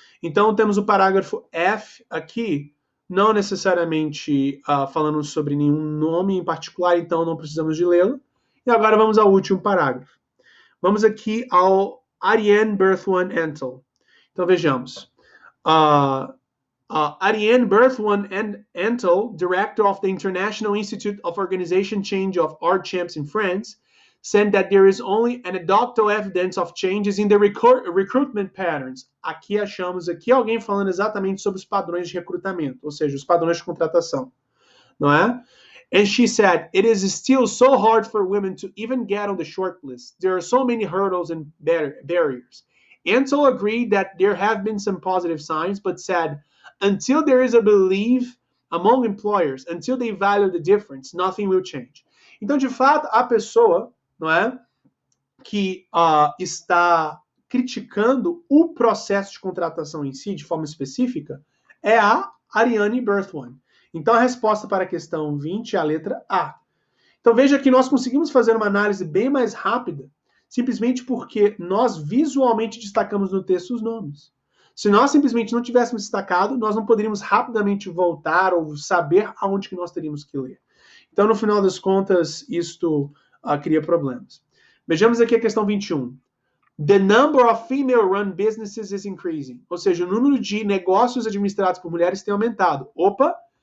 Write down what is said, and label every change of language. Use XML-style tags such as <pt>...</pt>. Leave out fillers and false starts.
<pt>Então, temos o parágrafo F aqui, não necessariamente falando sobre nenhum nome em particular, então não precisamos de lê-lo. E agora vamos ao último parágrafo. Vamos aqui ao Ariane Bethwan Entel. Então, vejamos.</pt> <en>Ariane Berthwan Entel, director of the International Institute of Organization Change of Art Champs in France, said that there is only anecdotal evidence of changes in the recruitment patterns.</en> <pt>Aqui achamos aqui alguém falando exatamente sobre os padrões de recrutamento, ou seja, os padrões de contratação, não é?</pt> <en>And she said, it is still so hard for women to even get on the short list. There are so many hurdles and barriers. Ansel agreed that there have been some positive signs, but said, until there is a belief among employers, until they value the difference, nothing will change.</en> <pt>Então, de fato, a pessoa, não é, que está criticando o processo de contratação em si, de forma específica, é a Ariane Berthwan. Então, a resposta para a questão 20 é a letra A. Então, veja que nós conseguimos fazer uma análise bem mais rápida, simplesmente porque nós visualmente destacamos no texto os nomes. Se nós simplesmente não tivéssemos destacado, nós não poderíamos rapidamente voltar ou saber aonde que nós teríamos que ler. Então, no final das contas, isto cria problemas. Vejamos aqui a questão 21.</pt> <en>The number of female-run businesses is increasing.</en> <pt>Ou seja, o número de negócios administrados por mulheres tem aumentado. Opa!</pt>